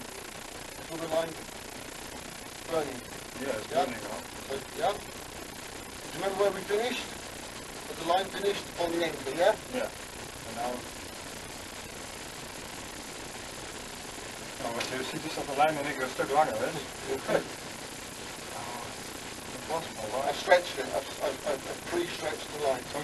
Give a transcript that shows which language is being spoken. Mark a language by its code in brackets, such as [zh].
[en] You feel the line burning. Yeah, it's Yeah. burning now. So, yeah. Do you remember where we finished? But the line finished on the anchor, yeah? [nl] Ja. En nou... Nou, wat je ziet is dat de lijn in één keer een stuk langer is. [en] Impossible, I right? stretched it. I pre-stretched the line.